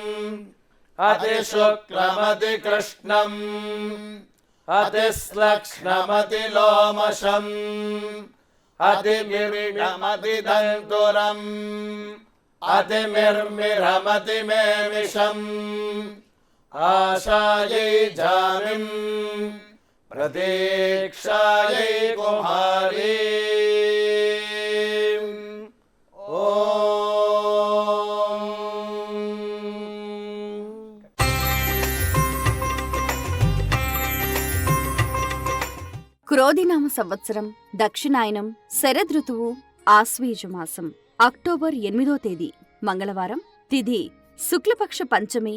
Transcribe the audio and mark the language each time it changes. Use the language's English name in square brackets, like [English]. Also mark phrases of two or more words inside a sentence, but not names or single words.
[Sanskrit] अतिशुक्लमतिकृष्णम् अतिश्लक्ष्णमतिलोमशम् अतिमिर्मिरमतिदन्तुरम् अतिमिर्मिरमतिमेमिषम् आशायै जामिम् प्रतीक्षायै कुमारी [Telugu] క్రోధినామ సంవత్సరం దక్షిణాయనం శరదృతువు ఆశ్వీజమాసం అక్టోబర్ 8వ తేదీ మంగళవారం తిథి శుక్లపక్ష పంచమి